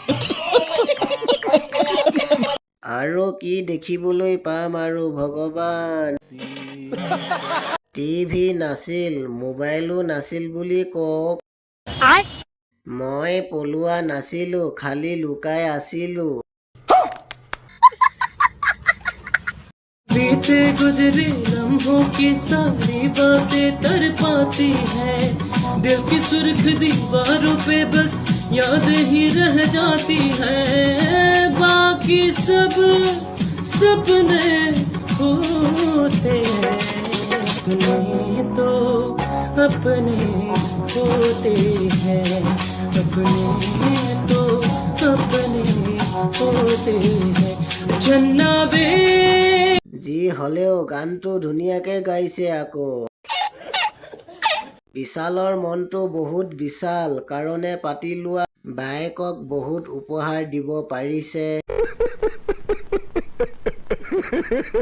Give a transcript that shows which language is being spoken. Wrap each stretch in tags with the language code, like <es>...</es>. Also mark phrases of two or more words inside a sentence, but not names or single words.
<as>আৰু কি দেখিবলৈ পাম আৰু ভগৱান। টিভি নাছিল, মোবাইলো নাছিল বুলি কওক। মই পলোৱা নাছিলো, খালি লুকাই আছিলো।</as> <hi>बीते गुजरे लम्हों की सारी बातें तर पाती है, दिल की सुर्ख दीवारों पे बस याद ही रह जाती है, बाकी सब सपने होते हैं, अपने तो अपने होते हैं, अपने तो अपने होते हैं। जन्ना बे</hi> <as>যি হলেও গানটো ধুনীয়াকে গাইছে আকৌ। বিশালৰ মনটো বহুত বিশাল, কাৰণে পাতি লোৱা বায়েকক বহুত উপহাৰ দিব পাৰিছে।</as>